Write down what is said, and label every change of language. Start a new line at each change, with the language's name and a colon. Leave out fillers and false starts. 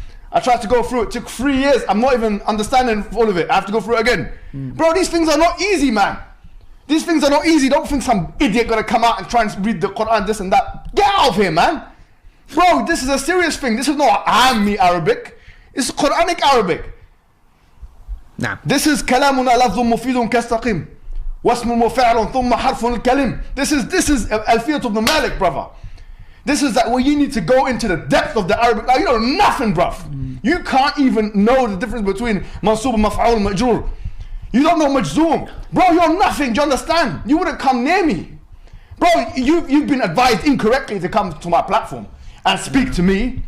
English: I tried to go through it. It took 3 years. I'm not even understanding all of it. I have to go through it again. Bro, these things are not easy, man. These things are not easy. Don't think some idiot gonna come out and try and read the Quran, this and that. Get out of here, man. Bro, this is a serious thing. This is not Ammi Arabic. It's Quranic Arabic. Nah. This is
Arabic: كلامنا لفظ مفيد كاستقيم. واسم وفعل ثم حرف الكلم.
English: This is Al-Fiqh ibn Malik, brother. This is that where you need to go into the depth of the Arabic. Like, you know nothing, bruv. You can't even know the difference between mansub and maf'ul and majroor. You don't know majzoom. Bro, you're nothing, do you understand? You wouldn't come near me. Bro, you've been advised incorrectly to come to my platform and speak to me.